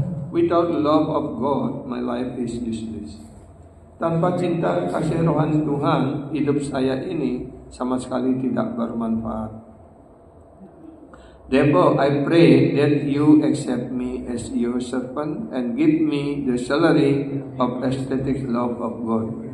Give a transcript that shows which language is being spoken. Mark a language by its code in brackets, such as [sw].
[en] Without love of God, my life is useless. [id] Tanpa cinta kasih rohani Tuhan, hidup saya ini sama sekali tidak bermanfaat. [en] Therefore, I pray that you accept me as your servant and give me the salary of aesthetic love of God.